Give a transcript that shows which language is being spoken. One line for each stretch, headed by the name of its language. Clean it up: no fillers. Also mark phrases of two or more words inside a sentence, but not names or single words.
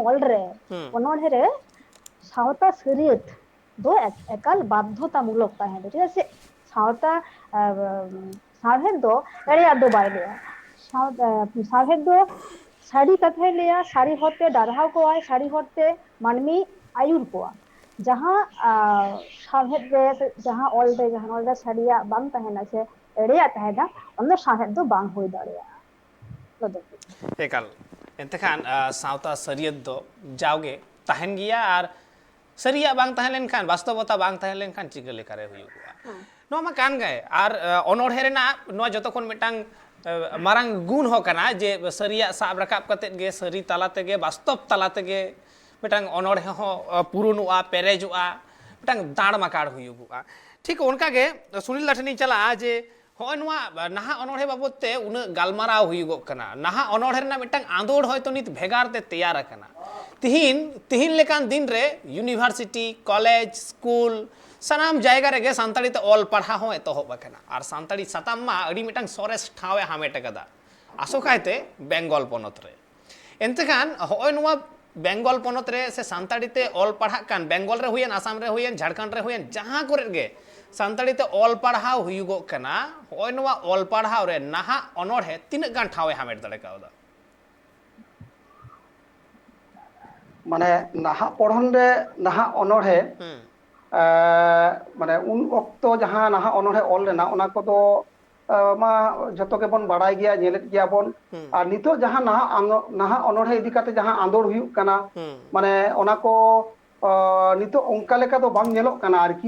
Santali: ऑल रे अनोढ़े रे सावता सरियत दो एकाल बाध्यतामूलक ताहे
Hindi: ठीक है
Santali: सावता साहेत दो एड़े दो बाय लिया साहेत दो साड़ी कथे लिया साड़ी होते डारहाव को आय साड़ी होते मानमी आयुर को जहां साहेत रे जहां ऑल रे साड़िया बांग तहेना से एड़िया तहेना अन्य साहेत दो बांग होई दाड़िया लदो एकाल एंतखान सावता सरियत दो जाओगे तहन गिया और सरिया बांग तहन लेनखान वास्तवता बांग तहन लेनखान चिगा लेकारे हुयुआ नो मा कान गए और अनोढ़े रेना नो जतो कोन मिटांग मारांग गुण हो कना जे सरिया साब रकाब कते गे सरी ताला तेगे वास्तव ताला तेगे मिटांग अनोढ़े हो पुरुनुआ पेरेजुआ मिटांग दाड़ माकाड़ हुयुआ ठीक उनका गे सुनील लाठनी चला जे होय नुआ नाहा अनोढ़े बाबते उन गालमाराव हुयुगो कना नाहा अनोढ़े रेना मिटांग आंदोड़ होयतो नित भेगार ते तैयार कना तिहिन लेकान दिन रे
English: University College School
Santali: सानाम जायगा रे गे सानताड़ी ते ऑल पढ़ा हो एतोहब कना और सानताड़ी साताम मा अड़ी मिटांग सोरेस ठावे हामेट कदा आसोकायते बेंगल पनत रे एंतखान होय नुआ बेंगल पनत रे से सानताड़ी ते ऑल पढ़ा कान बेंगल रे हुयन आसाम रे हुयन झारखंड रे हुयन जहां करे गे सानताड़ी ते ऑल पढ़ाव हुयुगो कना होय नुआ ऑल पढ़ाव रे नाहा अनोढ़े तिनक गान ठावे हामेट दड़े कावदा माने नाहा पढ़न रे नाहा अनोढ़े ᱢᱟᱱᱮ ᱩᱱ ᱚᱠᱛᱚ ᱡᱟᱦᱟᱸ ᱱᱟᱦᱟᱜ ᱚᱱᱚᱬᱦᱮ ᱚᱞ ᱞᱮᱱᱟ ᱚᱱᱟ ᱠᱚᱫᱚ ᱢᱟ ᱡᱷᱚᱛᱚ ᱜᱮᱵᱚᱱ ᱵᱟᱲᱟᱭ ᱜᱮᱭᱟ, ᱧᱮᱞᱮᱫ ᱜᱮᱭᱟ ᱵᱚन। ᱟᱨ ᱱᱤᱛᱚᱜ ᱡᱟᱦᱟᱸ ᱱᱟᱦᱟᱜ ᱚᱱᱚᱬᱦᱮ ᱤᱫᱤ ᱠᱟᱛᱮ ᱡᱟᱦᱟᱸ ᱟᱸᱫᱳᱲ ᱦᱩᱭᱩᱜ ᱠᱟᱱᱟ, ᱢᱟᱱᱮ ᱚᱱᱟ ᱠᱚ ᱱᱤᱛᱚᱜ ᱚᱱᱠᱟ ᱞᱮᱠᱟ ᱫᱚ ᱵᱟᱝ ᱧᱮᱞᱚᱜ ᱠᱟᱱᱟ ᱟᱨᱠᱤ।